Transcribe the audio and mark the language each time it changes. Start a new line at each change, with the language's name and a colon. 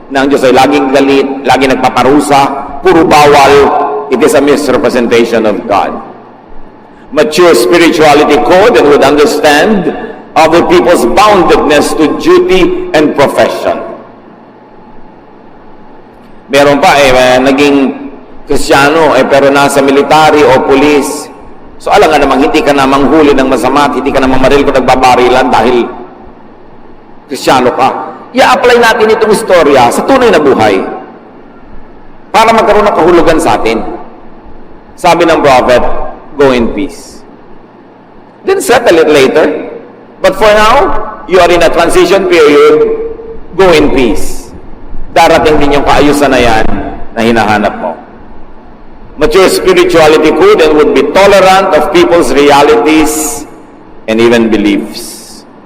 Filipino: Na ang Diyos ay laging galit, laging nagpaparusa, puro bawal.
English: It is a misrepresentation of God. Mature spirituality code and would understand other people's boundedness to duty and profession.
Filipino: Meron pa naging Kristiyano pero nasa military o police. So alam nga namang hindi ka na manghuli ng masama at hindi ka na mamaril kung nagbabarilan dahil Kristiyano ka. I-apply natin itong istorya sa tunay na buhay para magkaroon ng kahulugan sa atin. Sabi ng
English: prophet, go in peace. Then settle it later. But for now, you are in a transition period, go in peace.
Filipino: Darating din yung kaayusan na yan na hinahanap mo.
English: Mature spirituality could and would be tolerant of people's realities and even beliefs.